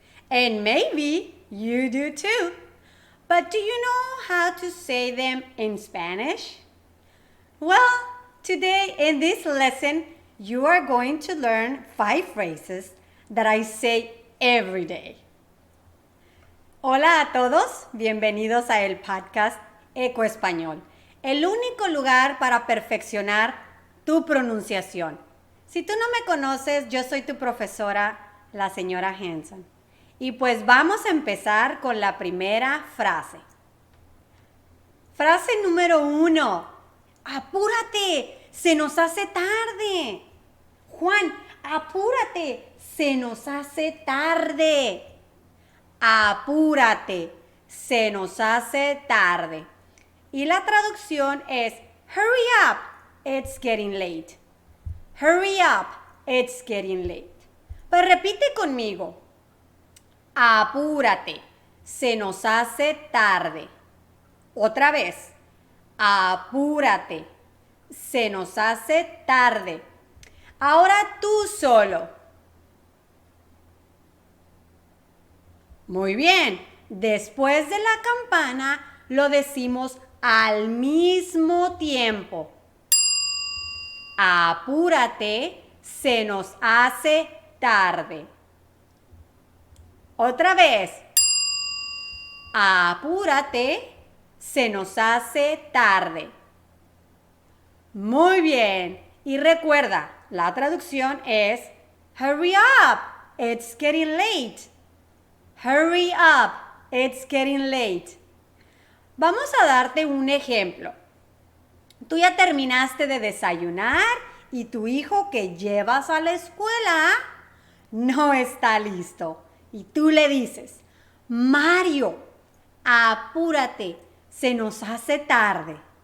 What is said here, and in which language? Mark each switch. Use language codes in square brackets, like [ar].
[en] And maybe you do too. But do you know how to say them in Spanish? Well, today in this lesson, you are going to learn 5 phrases that I say every day. [es] Hola a todos, bienvenidos a el podcast Eco Español, el único lugar para perfeccionar tu pronunciación. Si tú no me conoces, yo soy tu profesora, la señora Hanson. Y pues vamos a empezar con la primera frase. Frase número 1. Apúrate, se nos hace tarde. Juan, apúrate, se nos hace tarde. Apúrate, se nos hace tarde. Y la traducción es [en] hurry up, it's getting late. Hurry up, it's getting late. [es] Pues repite conmigo. Apúrate, se nos hace tarde. Otra vez. Apúrate, se nos hace tarde. Ahora tú solo. Muy bien. Después de la campana lo decimos al mismo tiempo. Apúrate, se nos hace tarde. Otra vez. Apúrate, se nos hace tarde. Muy bien. Y recuerda, la traducción es [en] hurry up, it's getting late. Hurry up, it's getting late. [es] Vamos a darte un ejemplo. Tú ya terminaste de desayunar y tu hijo que llevas a la escuela no está listo. Y tú le dices, Mario, apúrate, se nos hace tarde.